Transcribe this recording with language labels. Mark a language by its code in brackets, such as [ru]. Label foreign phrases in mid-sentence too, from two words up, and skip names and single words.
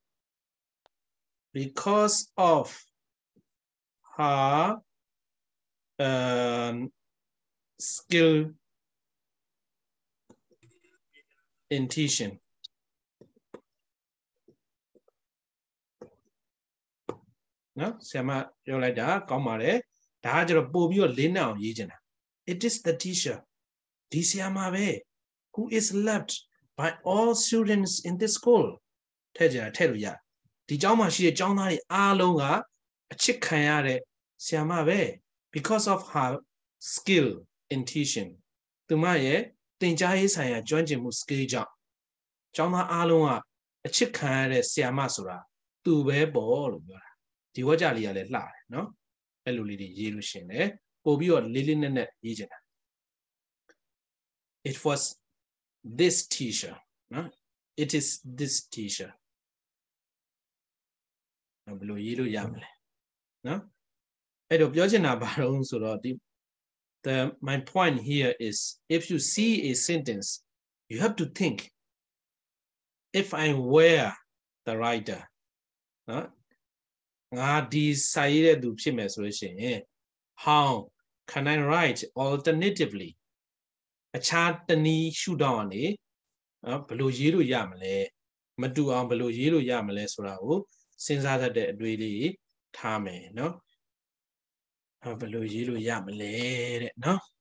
[en] because of her skill in teaching [my] နော်ဆရာမပြောလိုက်တာကောင်းပါတယ်ဒါကကျတော့ ပို့ပြီးတော့လေးနက်အောင်ရေးချင်တာ [en] it is the teacher ဒီဆရာမပဲ who is loved by all students in this school [my] ထည့်ကြ တာထည့်လို့ရဒီကျောင်းမှာရှိတဲ့ကျောင်းသားတွေအားလုံးကအချစ်ခံရတဲ့ဆရာမပဲ [en] because of her skill in teaching [my] သူမရဲ့သင်ကြားရေးဆိုင်ရာကျွမ်းကျင်မှု skill ကြောင့်ကျောင်းသားအားလုံးကအချစ်ခံရတဲ့ဆရာမဆိုတာသူပဲပေါ့လို့ပြောတာဒီဝါကြလေးကလည်းလှတယ်နော်အဲ့လိုလေးတွေရေးလို့ရှင်တယ်ပို့ပြီးတော့လေးလေးနက်နက်ရေးချင်တာ [en] it was this teacher [my] နော် [en] it is this teacher [my] ဘယ်လိုရေးလို့ရမလဲနော်အဲ့တော့ပြောချင်တာဘာလို့ဆိုတော့ဒီ [en] my point here is if you see a sentence you have to think if I were the writer [my] နော်ငါဒီစာရေးတဲ့သူဖြစ်မယ်ဆိုလို့ရှိရင် [en] how can I write alternatively [my] အခြားတနည်းရှုထောင့်ကနေဘယ်လိုရေးလို့ရမလဲမတူအောင်ဘယ်လိုရေးလို့ရမလဲဆိုတာကိုစဉ်းစားတတ်တဲ့အတွေ့အလေးထားမယ်နော်ဘယ်လိုရေးလို့ရမလဲတဲ့နော်